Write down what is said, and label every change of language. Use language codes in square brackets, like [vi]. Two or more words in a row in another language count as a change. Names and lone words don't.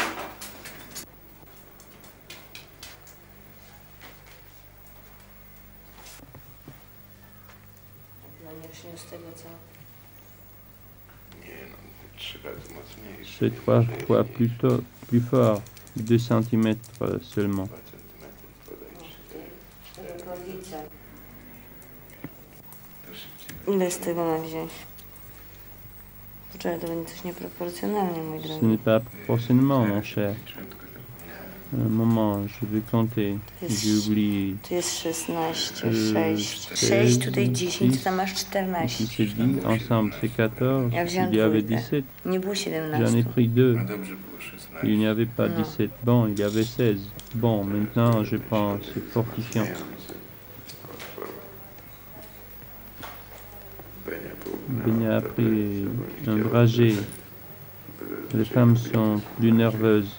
[fr] C'est 3 fois plus fort, 2 cm seulement. [pl] Ile z tego ma wziąć? Poczekaj, to będzie coś nieproporcjonalnie, mój [fr] Ce [pl] drogi. [fr] n'est pas proportionnellement, mon cher. Un moment, je vais compter. J'ai oublié. [pl] Tu jest 16, 6. 6, tutaj 10, to tam masz 14. [fr] Ici c'est 10, ensemble c'est 14. [pl] Ja wziąłem [fr] Il y avait [pl] dwójkę. 17. Nie było [fr] J'en ai 17. pris 2. Il n'y avait pas 17. Bon, il y avait 16. Bon, maintenant je prends ce fortifiant. Benya a pris un dragé. Les femmes sont plus nerveuses.